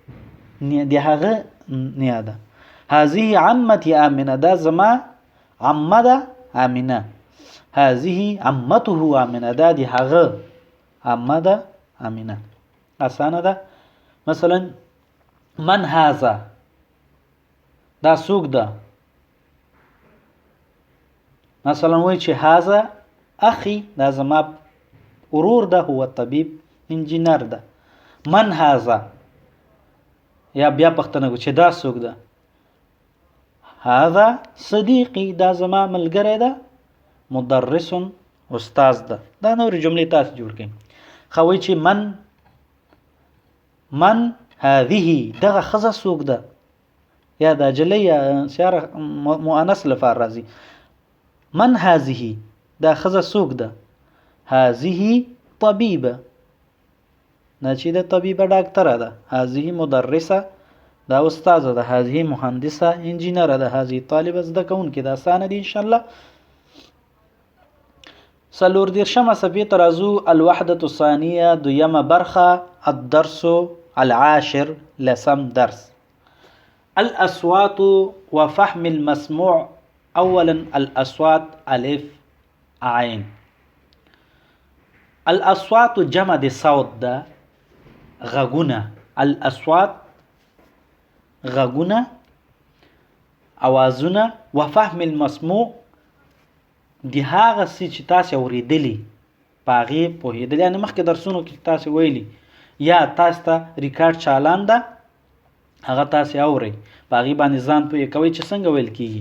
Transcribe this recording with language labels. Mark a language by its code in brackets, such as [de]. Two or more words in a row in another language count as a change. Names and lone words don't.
[ps] نیا ده [ar] هذه عمتي آمنه [ps] دا زما عمه ده آمنه [ar] هذه عمته آمنه [ps] دا د هغه عمه ده آمنه اسانه ده مثلا [ar] من هذا [ps] دا څوک ده. مثلا وایي چې [ar] هذا اخي [ps] دا زما ورور ده، هو طبیب انجینر ده. [ar] من هذا [ps] یا بیا پښتنه کو چې دا څوک ده. [ar] هذا صدیقي [ps] دا زما ملګری ده. مدرس استاد ده. دا نورې جملې تاسو جوړ کړئ. خو وایي چې [ar] من هذه [ps] دغه ښځه څوک ده، یا دا جلی یا سیاره مؤنث لپاره راځي. [ar] من هذه [ps] دا ښځه څوک ده. [ar] هذه طبیبه [ps] دا چې د طبیبه ډاکټره ده. [ar] هذه مدرسه [ps] دا استاذه ده. [ar] هذه مهندسه [ps] انجینره ده. [ar] هذه طالبه [ps] زده کوونکې ده. اسانه دي [ar] ان شاء الله. [ps] 34 صفحې ته راځو. [ar] الوحدة الثانیه [ps] دویمه برخه. [ar] الدرس العاشر [ps] لسم درس. [ar] الأصوات وفهم المسموع. اولا الأصوات الف عين. [ps] الاصوات جمع د صوت ده، غږونه. الاصوات غږونه، اوازونه. [ar] وفهم المسموع [ps] د هغه څه چې تاسو اوریدلی په هغې پوهېدل. یعنې مخکې درسونو کې تاسو ویلي یا تاسو ته ریکارډ چالان ده هغه تاسو اورئ په هغې باندې ځان پوهې کوئ چې څنګه ویل کېږي.